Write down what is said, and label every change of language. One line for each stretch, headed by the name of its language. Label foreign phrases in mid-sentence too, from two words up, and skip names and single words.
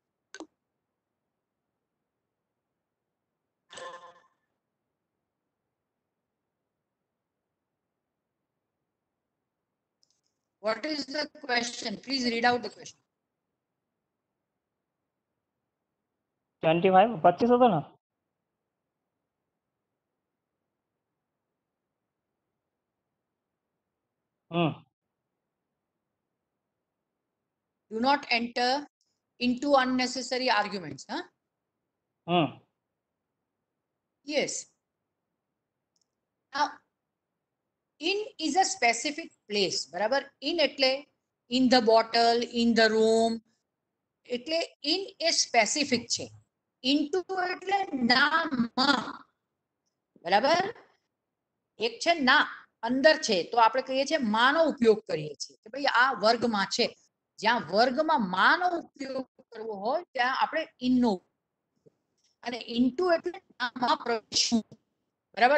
English: What is the question? Please read out the question.
Gujarati: 25 હતો ને?
English: Do not enter into unnecessary arguments. Huh? Yes. Now, in is a specific place. બરાબર? In એટલે in the bottle, in the room.
Gujarati: એટલે in એ સ્પેસિફિક છે. into એટલે નામાં. બરાબર? એક છે ના, અંદર છે, તો આપણે કહીએ છીએ માનો ઉપયોગ કરીએ છીએ કે ભાઈ આ વર્ગમાં છે. જ્યાં વર્ગમાં માનો ઉપયોગ કરવો હોય ત્યાં આપણે in નો, અને into એટલે નામાં પ્રવેશવું. બરાબર?